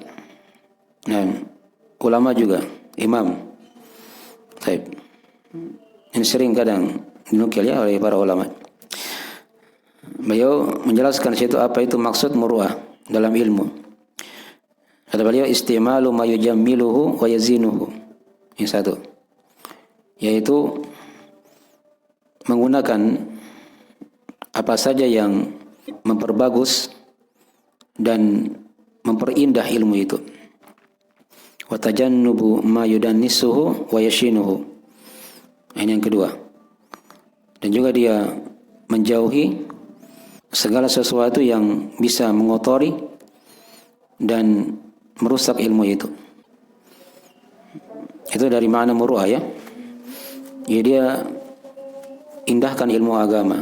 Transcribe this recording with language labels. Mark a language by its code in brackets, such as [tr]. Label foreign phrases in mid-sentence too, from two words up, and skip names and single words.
[id] Nah, ulama juga, imam. Baik. Ini sering kadang dinukil ya oleh para ulama. Beliau menjelaskan situ apa itu maksud muru'ah dalam ilmu. Kata beliau, [ar] استعمال ما يجمله ويزينه. [id] Yang satu, yaitu menggunakan apa saja yang memperbagus dan memperindah ilmu itu. [ar] وتجنب ما يدنسه ويشينه. [id] Ini yang kedua. Dan juga dia menjauhi segala sesuatu yang bisa mengotori dan merusak ilmu itu. Itu dari makna muru'ah ya. Ya, dia indahkan ilmu agama.